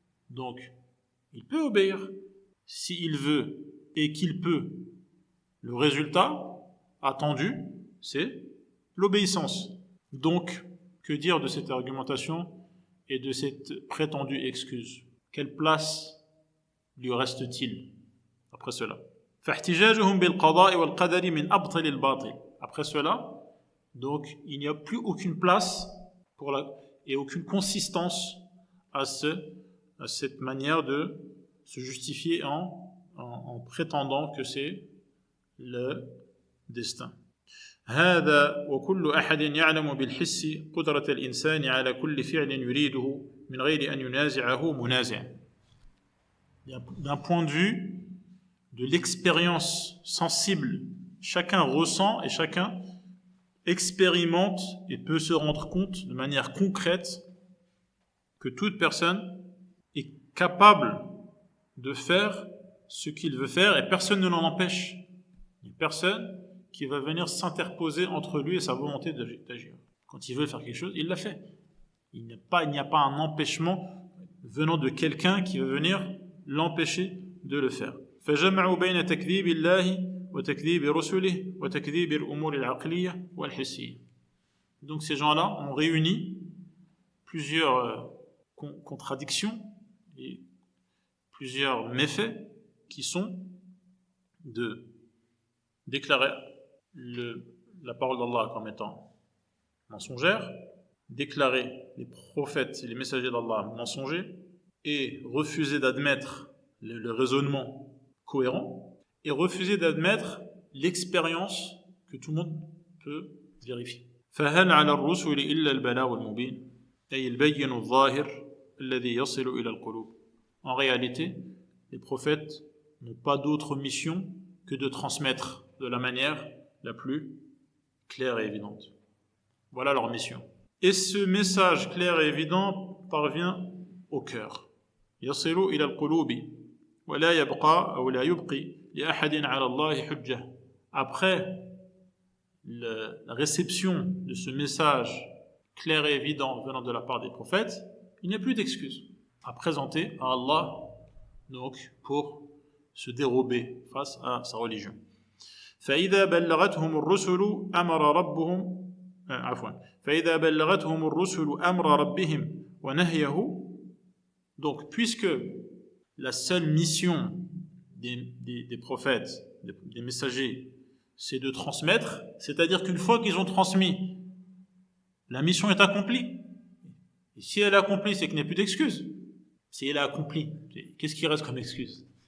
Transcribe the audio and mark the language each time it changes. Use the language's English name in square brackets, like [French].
[French] Donc, il peut obéir. S'il veut et qu'il peut, le résultat attendu, c'est l'obéissance. Donc, que dire de cette argumentation et de cette prétendue excuse? Quelle place lui reste-t-il après cela? [Arabic] فاحتجاجهم بالقضاء والقدر من أبطل الباطل. [French] Après cela, donc, il n'y a plus aucune place et aucune consistance à cette manière de se justifier en prétendant que c'est le destin. [Arabic] هذا وكل أحد يعلم بالحس قدرة الإنسان على كل فعل يريده من غير أن ينازعه منازع. [French] D'un point de vue de l'expérience sensible, chacun ressent et chacun expérimente et peut se rendre compte de manière concrète que toute personne est capable de faire ce qu'il veut faire et personne ne l'en empêche. Il n'y a personne qui va venir s'interposer entre lui et sa volonté d'agir. Quand il veut faire quelque chose, il l'a fait. Il n'y a pas un empêchement venant de quelqu'un qui veut venir l'empêcher de le faire. [Arabic] فجمعوا بين تكذيب الله وتكذيب رسله وتكذيب الأمور العقلية والحسية. [French] Donc ces gens-là ont réuni plusieurs contradictions et plusieurs méfaits qui sont de déclarer la parole d'Allah comme étant mensongère, déclarer les prophètes et les messagers d'Allah mensongers et refuser d'admettre le raisonnement cohérent et refuser d'admettre l'expérience que tout le monde peut vérifier. [Arabic] فهل على الرسل إلا البلاغ المبين أي البين الظاهر الذي يصل إلى القلوب. [French] En réalité, les prophètes n'ont pas d'autre mission que de transmettre de la manière la plus claire et évidente. Voilà leur mission. Et ce message clair et évident parvient au cœur. [Arabic] يصل إلى القلوب ولا يبقى أو لا يبقي لأحد على الله حجة. [French] Après la réception de ce message clair et évident venant de la part des prophètes, il n'y a plus d'excuses à présenter à Allah donc pour se dérober face à sa religion. [Arabic] فإذا بلغتهم الرسل أمر ربهم فإذا بلغتهم الرسل أمر ربهم ونهيه. [French] Donc puisque la seule mission des prophètes, des messagers, c'est de transmettre, c'est-à-dire qu'une fois qu'ils ont transmis, la mission est accomplie. Et si elle est accomplie, c'est qu'il n'y a plus d'excuses. Si elle est accomplie, qu'est-ce qui reste comme excuse?